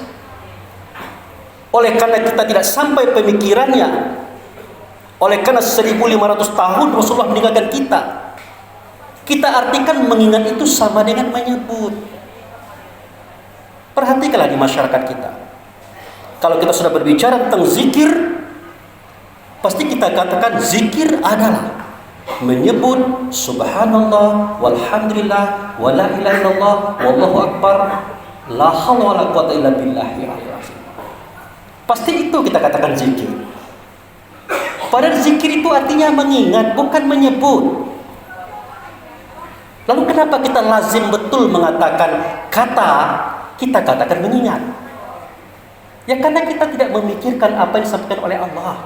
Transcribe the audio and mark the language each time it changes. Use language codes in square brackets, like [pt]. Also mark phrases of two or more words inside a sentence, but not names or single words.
[id] Oleh karena kita tidak sampai pemikirannya, oleh karena 1500 tahun Rasulullah meninggalkan kita, kita artikan mengingat itu sama dengan menyebut. Perhatikanlah di masyarakat kita. Kalau kita sudah berbicara tentang zikir, pasti kita katakan zikir adalah menyebut [ar] سبحان الله والحمد لله ولا إله إلا الله والله أكبر لا حول ولا قوة إلا بالله العلي العظيم. [id] Pasti itu kita katakan zikir. Padahal zikir itu artinya mengingat, bukan menyebut. Lalu kenapa kita lazim betul mengatakan kita katakan mengingat? Ya karena kita tidak memikirkan apa yang disampaikan oleh Allah.